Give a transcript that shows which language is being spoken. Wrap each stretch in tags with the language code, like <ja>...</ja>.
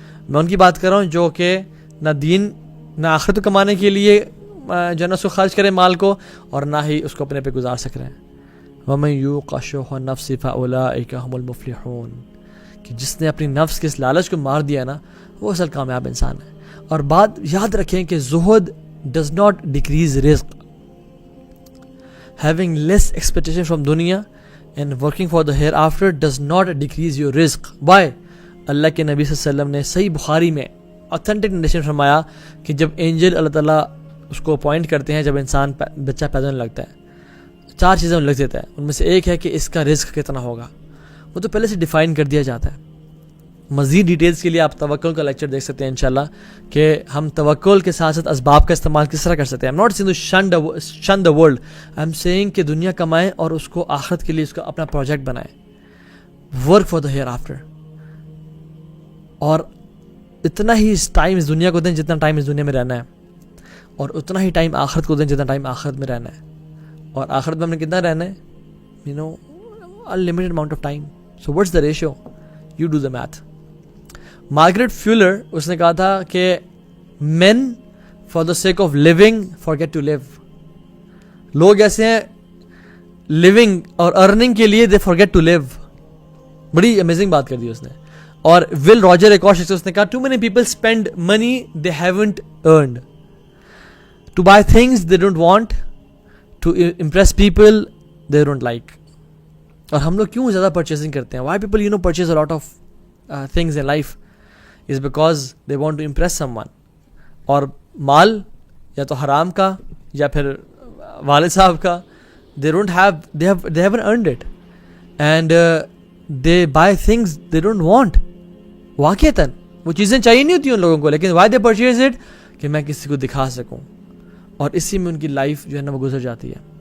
<ur>میں ان کی بات کر رہا ہوں جو کہ نہ دین نہ آخرت کمانے کے لیے جو ہے نا اس کو خرچ کریں مال کو, اور نہ ہی اس کو اپنے پہ گزار سک رہے ہیں.</ur> <ar>وَمَن يُوقَ شُحَّ النَّفْسِ فَأُولَٰئِكَ هُمُ الْمُفْلِحُونَ.</ar> <ur>کہ جس نے اپنی نفس کے اس لالچ کو مار دیا نا, وہ اصل کامیاب انسان ہے. اور بات یاد رکھیں کہ زہد</ur> <en>does not decrease</en> <ur>رزق.</ur> <en>Having less expectation from dunya and working for the hereafter does not decrease your rizq. Why?</en> <ur>اللہ کے نبی صلی اللہ علیہ وسلم نے صحیح بخاری میں authentic نریشن فرمایا کہ جب اینجل اللہ تعالیٰ اس کو اپوائنٹ کرتے ہیں, جب انسان بچہ پیدا ہونے لگتا ہے, 4 چیزیں لگ دیتا ہے. ان میں سے ایک ہے کہ اس کا رزق کتنا ہوگا, وہ تو پہلے سے ڈیفائن کر دیا جاتا ہے. مزید ڈیٹیلز کے لیے آپ توکل کا لیکچر دیکھ سکتے ہیں انشاءاللہ, کہ ہم توکل کے ساتھ ساتھ اسباب کا استعمال کس طرح کر سکتے ہیں.</ur> <en>I'm not saying to shun the world. I'm saying</en> <ur>کہ دنیا کمائیں اور اس کو آخرت کے لیے اس کا اپنا پروجیکٹ بنائیں.</ur> <en>Work for the hereafter.</en> <ur>اور اتنا ہی ٹائم اس دنیا کو دیں جتنا ٹائم اس دنیا میں رہنا ہے, اور اتنا ہی ٹائم آخرت کو دیں جتنا ٹائم آخرت میں رہنا ہے. اور آخرت میں ہم نے کتنا رہنا ہے,</ur> <en>unlimited amount of time. So what's the ratio? You do the math.</en> <ur>Margaret فیولر, اس نے کہا تھا کہ</ur> <en>men for the sake of living forget to live.</en> <ur>لوگ ایسے ہیں living اور earning کے لیے</ur> <en>they forget to live.</en> <ur>بڑی امیزنگ بات کر دی اس نے. اور ول راجر ایک اور شخص, اس نے کہا</ur> <en>too many people spend money they haven't earned to buy things they don't want, to impress people they don't like.</en> <ur>اور ہم لوگ کیوں زیادہ پرچیزنگ کرتے ہیں,</ur> <en>why people purchase a lot of things in life is because they want to impress someone.</en> <ur>اور مال یا تو حرام کا یا پھر والد صاحب کا,</ur> <en>they haven't earned it, and they buy things they don't want. واقعتاً</en> <ur>وہ چیزیں چاہیے نہیں ہوتی ان لوگوں کو, لیکن</ur> <en>why they purchase it,</en> <ur>کہ میں کسی کو دکھا سکوں, اور اسی میں ان کی لائف جو ہے نا وہ گزر جاتی ہے.</ur>